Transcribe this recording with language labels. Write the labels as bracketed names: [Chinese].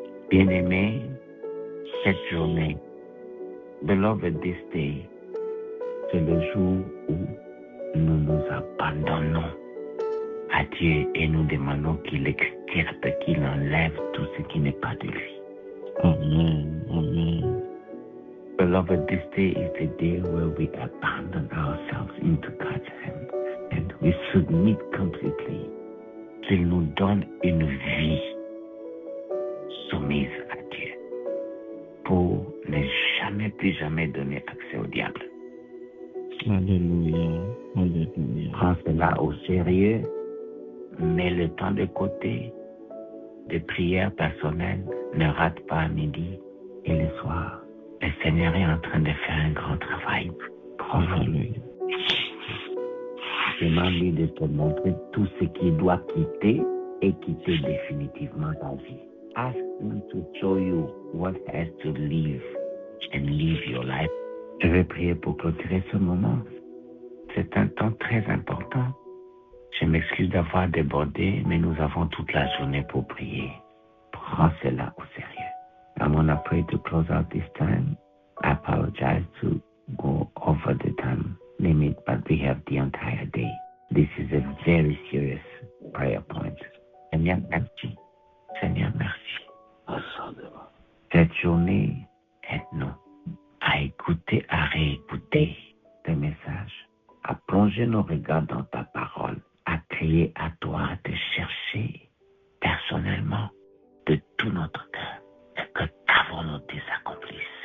[French] Bien-aimés, cette journée, [English] beloved, this day, [French] c'est le jour où nous nous abandonnons à Dieu et nous demandons qu'il extirpe, qu'il enlève tout ce qui n'est pas de lui. Amen. Amen. [English] Beloved, this day is the day where we abandon ourselves into God's hands and we submit completely. [French] Qu'il nous donne une vie soumise à Dieu pour ne jamais plus jamais donner accès au diable. Alléluia. Alléluia. Prends cela au sérieux, mets le temps de côté, de prière personnelle, ne rate pas à midi et le soir. Le Seigneur est en train de faire un grand travail. Alléluia. Demande-lui de te montrer tout ce qu'il doit quitter et quitter définitivement ta vie. [English] Ask him to show you what has to leave and live your life. [French] Je vais prier pour clôturer ce moment. C'est un temps très important. Je m'excuse d'avoir débordé, mais nous avons toute la journée pour prier. Prends cela au sérieux. [English] I'm going to pray to close out this time. I apologize to go over the time limit, but we have the entire day. This is a very serious prayer point. [French] Seigneur, merci. Seigneur, merci. Cette journée, aide-nous à écouter, à réécouter tes messages, à plonger nos regards dans ta parole, à crier à toi, à te chercher personnellement de tout notre cœur, et que ta volonté s'accomplisse.